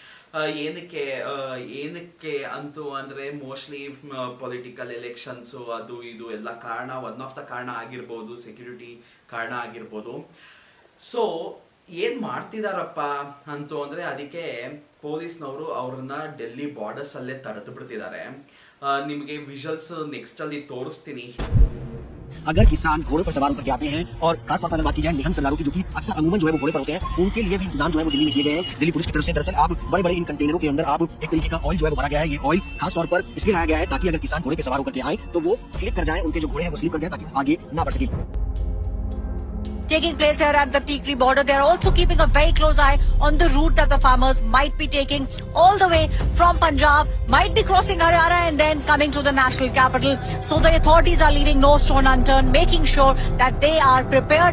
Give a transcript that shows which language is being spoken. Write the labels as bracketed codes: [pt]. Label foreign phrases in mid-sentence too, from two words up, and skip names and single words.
[kn] ಏನಕ್ಕೆ ಅಂತೂ ಅಂದರೆ [en] mostly political elections [kn] ಅದು ಇದು ಎಲ್ಲ ಕಾರಣ, [en] one of the [kn] ಕಾರಣ ಆಗಿರ್ಬೋದು, ಸೆಕ್ಯೂರಿಟಿ ಕಾರಣ ಆಗಿರ್ಬೋದು. ಸೊ ಏನು ಮಾಡ್ತಿದಾರಪ್ಪ ಅಂತೂ ಅಂದರೆ ಅದಕ್ಕೆ ಪೊಲೀಸ್ನವರು ಅವ್ರನ್ನ ಡೆಲ್ಲಿ ಬಾರ್ಡರ್ಸ್ ಅಲ್ಲೇ ತಡೆದು ಬಿಡ್ತಿದ್ದಾರೆ. ನಿಮಗೆ [en] visuals next [kn] ಅಲ್ಲಿ ತೋರಿಸ್ತೀನಿ. [hi] अगर किसान घोड़े पर सवार होकर के आते हैं, और खासतौर पर अगर बात की जाए निहंग सरदारों की, जो कि अक्सर अमूमन जो है वो घोड़े पर होते हैं, उनके लिए भी इंतजाम जो है वो दिल्ली में किए गए हैं दिल्ली पुलिस की तरफ से. दरअसल आप बड़े इन कंटेनरों के अंदर आप एक तरीके का ऑयल जो है वो भरा गया है. ये ऑयल खासतौर पर इसलिए लाया गया है ताकि अगर किसान घोड़े पर सवार होकर के आए तो वो स्लिप कर जाए, उनके जो घोड़े हैं वो स्लिप कर जाए ताकि आगे ना बढ़ सके. [en] Taking place here at the Tikri border, they are also keeping a very close eye on the route that the farmers might be taking all the way from Punjab, might be crossing Haryana and then coming to the national capital. So the authorities are leaving no stone unturned, making sure that they are prepared.